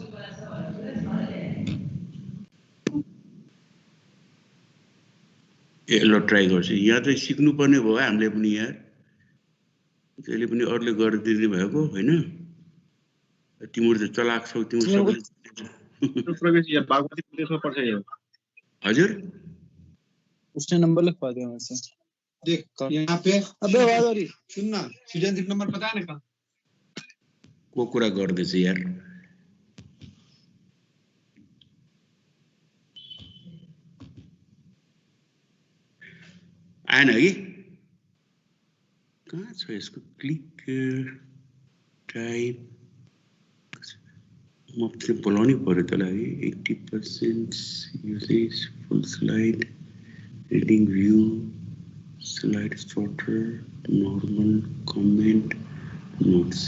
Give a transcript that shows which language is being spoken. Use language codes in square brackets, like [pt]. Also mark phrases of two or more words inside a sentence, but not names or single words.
[ne] ए ल ट्राई गर्छु यहाँ चाहिँ सिक्नुपर्ने भयो हामीले पनि यार जहिले पनि अरूले गरिदिने भएको होइन तिम्रो त चलाक छौ तिम्रो सबैले हजुर [hi] उसने नंबर लिखवा दिया मुझसे देख यहाँ पे अबे आवाज आ रही सुन ना सृजनशील नंबर पता है ना कहाँ [ne] को कुरा गर्दैछ यार आएन है कहाँ छ यसको [en] click type [ne] म चाहिँ बोलाउनै पर्यो तँलाई 80% [en] usage full slide reading view slide starter normal comment notes